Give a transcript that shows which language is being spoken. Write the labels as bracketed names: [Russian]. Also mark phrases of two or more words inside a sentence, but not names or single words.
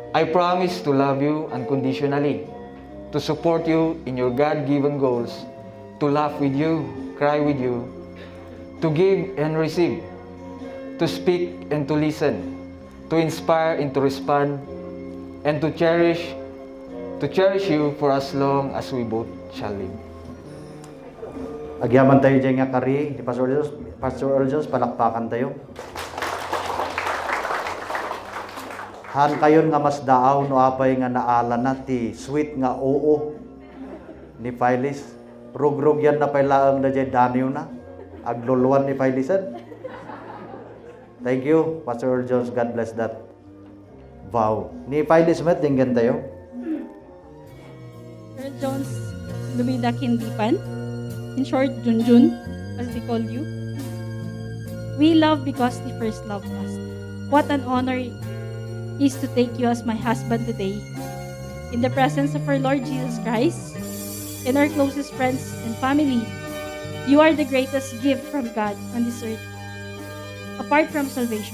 [English] I promise to love you unconditionally, to support you in your God-given goals, to laugh with you, cry with you, to give and receive, to speak and to listen, to inspire and to respond, and to cherish you for as long as we both shall live. [Iloko] Agyaman tayo dyan nga kari, di Pastor Earl Jones, palakpakan tayo. Han kayon nga mas daaw no apay nga naala na ti sweet nga oo ni Phyllis. Rugrug yan na pailaang na dyan daniw na. Agluluan ni Phyllisan. [English] Thank you, Pastor Earl Jones. God bless that vow. [Iloko] Ni Phyllis met, dinggan tayo. Earl Jones, Lumida Kindipan. [English] In short, Junjun, as they call you. We love because He first loved us. What an honor is to take you as my husband today. In the presence of our Lord Jesus Christ and our closest friends and family, you are the greatest gift from God on this earth, apart from salvation.